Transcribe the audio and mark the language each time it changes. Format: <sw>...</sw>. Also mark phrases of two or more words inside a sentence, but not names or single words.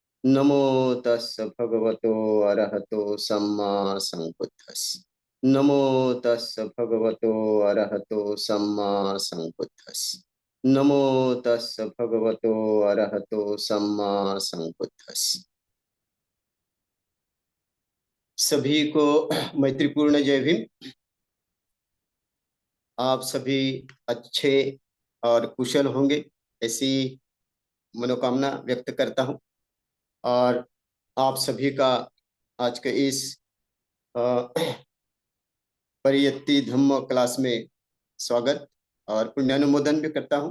<pi>नमो तस् भगवतो अरहतो सम्मा संबुद्धस्। नमो तस् भगवतो अरहतो सम्मा संबुद्धस्। नमो तस् भगवतो अरहतो सम्मा संबुद्धस्।</pi> <hi>सभी को मैत्रीपूर्ण जय भीम। आप सभी अच्छे और कुशल होंगे ऐसी मनोकामना व्यक्त करता हूं। और आप सभी का आज के इस परियत्ति धम्म क्लास में स्वागत और पुण्यानुमोदन भी करता हूं।</hi>